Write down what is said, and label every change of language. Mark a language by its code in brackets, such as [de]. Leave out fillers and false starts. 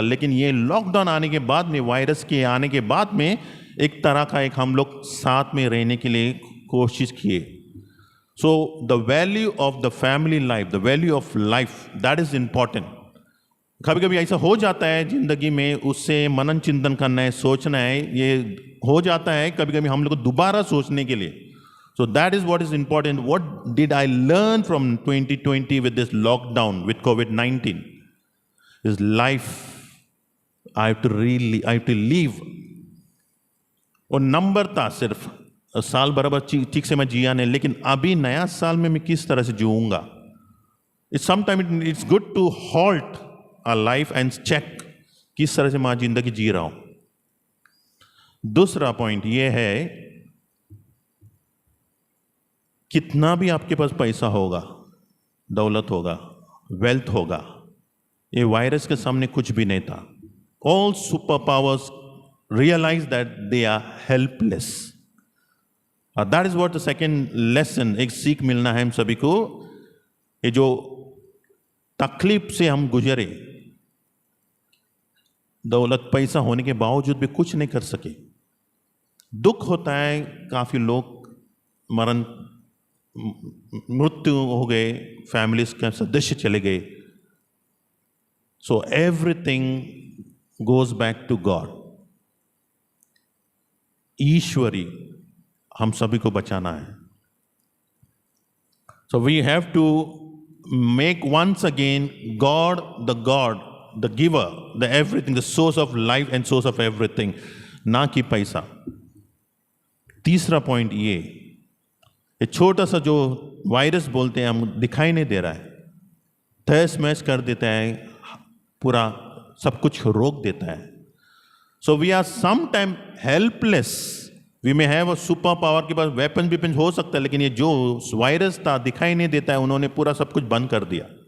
[hi] लेकिन ये लॉकडाउन आने के बाद में, वायरस के आने के बाद में, एक तरह का हम लोग साथ में रहने के लिए कोशिश किए। [en] So the value of the family life, the value of life, that is important. [hi] कभी कभी ऐसा हो जाता है जिंदगी में, उससे मनन चिंतन करना है, सोचना है, ये हो जाता है कभी कभी हम लोग को दोबारा सोचने के लिए। [en] So that is what is important. What did I learn from 2020 with this lockdown, with COVID-19? Is life I have to live. [hi] और नंबर था सिर्फ, साल बराबर ठीक से मैं जिया नहीं, लेकिन अभी नया साल में मैं किस तरह से जीऊँगा। [en] It's good to halt our life and check [hi] किस तरह से मैं जिंदगी जी रहा हूँ। दूसरा पॉइंट ये है, कितना भी आपके पास पैसा होगा, दौलत होगा, वेल्थ होगा, ये वायरस के सामने कुछ भी नहीं था। [en] All super powers realize that they are helpless. That is what the second lesson, [hi] एक सीख मिलना है हम सभी को। ये जो तकलीफ से हम गुजरे, दौलत पैसा होने के बावजूद भी कुछ नहीं कर सके, दुख होता है, काफी लोग मरण मृत्यु हो गए, फैमिलीज के सदस्य चले गए. [en] So everything goes back to God. [hi] ईश्वरी हम सभी को बचाना है. [en] so we have to make once again God, the giver, the everything, the source of life and source of everything, [hi] ना कि पैसा. तीसरा पॉइंट ये छोटा सा जो वायरस बोलते हैं हम दिखाई नहीं दे रहा है, तहस महस कर देता है, पूरा सब कुछ रोक देता है. [en] So we are some time helpless. We may have a super power, [hi] के पास वेपन वेपन हो सकता है, लेकिन ये जो वायरस था दिखाई नहीं देता है, उन्होंने पूरा सब कुछ बंद कर दिया.